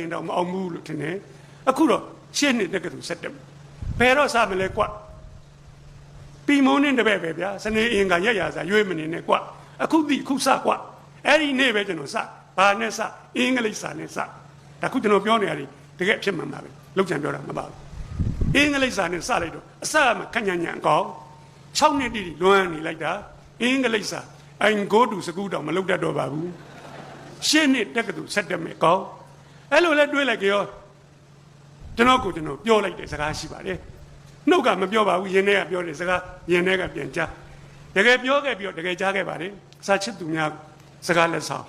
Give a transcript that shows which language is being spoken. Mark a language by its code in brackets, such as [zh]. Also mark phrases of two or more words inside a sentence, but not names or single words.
[my] ရင်တော့မအောင်ဘူးလို့ထင်တယ်အခုတော့8 နှစ်တက္ကသိုလ်ဆက်တက်မယ်ဘယ်တော့စမလဲကွပီမုန်းနေတဲ့ပဲဗျာစနေအင်္ဂါရက်ရစာရွေးမနေနဲ့ကွအခုတိခုစကွအဲ့ဒီနေ့ပဲကျွန်တော်စဘာနဲ့စအင်္ဂလိပ်စာနဲ့စဒါခုကျွန်တော်ပြောနေရတယ်တကယ်ဖြစ်မှန်ပါပဲလောက်ချင်ပြောတာမပါဘူးအင်္ဂလိပ်စာနဲ့စလိုက်တော့အစမှခန့်ညံ့ကောင်း6 နှစ်တိတိလွမ်းနေလိုက်တာအင်္ဂလိပ်စာ [en] I go to school [my] တောင်မလုပ်တတ်တော့ပါဘူး 8 နှစ်တက္ကသိုလ်ဆက်တက်မယ်ကောင်းအဲ့လိုလဲတွေးလိုက်ကြောကျွန်တော်ပြောလိုက်တဲ့စကားရှိပါတယ်နှုတ်ကမပြောပါဘူးယင်ထဲကပြောတယ်စကားယင်ထဲကပြန်ကြားတကယ်ပြောခဲ့ပြီးတော့တကယ်ကြားခဲ့ပါတယ်စာချစ်သူများစကားလက်ဆောင်